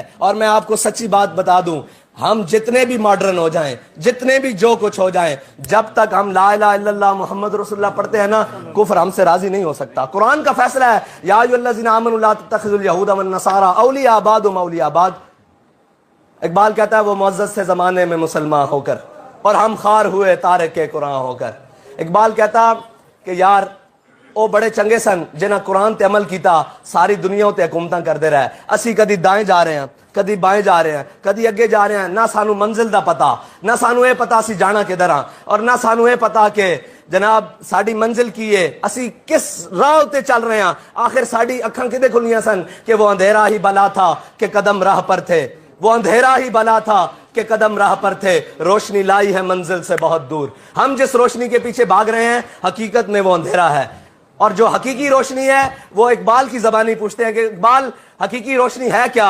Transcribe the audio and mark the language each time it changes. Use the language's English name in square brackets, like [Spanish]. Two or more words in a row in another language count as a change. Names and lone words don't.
[Urdu] اور میں آپ کو سچی بات بتا دوں، ہم جتنے بھی ماڈرن ہو جائیں، جتنے بھی جو کچھ ہو جائیں، جب تک ہم [Arabic] لا الہ الا اللہ محمد رسول اللہ [Urdu] پڑھتے ہیں نا، کفر ہم سے راضی نہیں ہو سکتا. قرآن کا فیصلہ ہے [Arabic] یا ایھا الذین آمنوا لا تتخذوا اليہود والنصارى اولیاء بعضهم اولیاء بعض. [Urdu] اقبال کہتا ہے وہ معزز سے زمانے میں مسلمان ہو کر اور ہم خار ہوئے تارک قرآن ہو کر. [Punjabi] اقبال کہتا کہ یار او بڑے چنگے سن جنہاں قرآن تے عمل کیتا، ساری دنیا تے حکومتاں کردے رہے. اسی کدی دائیں جا رہے ہیں، کدی بائیں جا رہے ہیں، کدی اگے جا رہے ہیں، نہ سانو منزل دا پتا، نہ سانو اے پتا اسی جانا کدھر ہاں، اور نہ سانو اے پتا کہ جناب ساڈی منزل کی ہے، اسی کس راہ تے چل رہے ہیں. آخر ساڈی اکھاں کدے کھلیاں سن [Urdu] کہ وہ اندھیرا ہی بلا تھا کہ قدم راہ پر تھے، وہ اندھیرا ہی بلا تھا کہ قدم راہ پر تھے، روشنی لائی ہے منزل سے بہت دور. ہم جس روشنی کے پیچھے بھاگ رہے ہیں حقیقت میں وہ اندھیرا ہے. اور جو حقیقی روشنی ہے وہ اقبال کی زبانی پوچھتے ہیں کہ اقبال حقیقی روشنی ہے کیا؟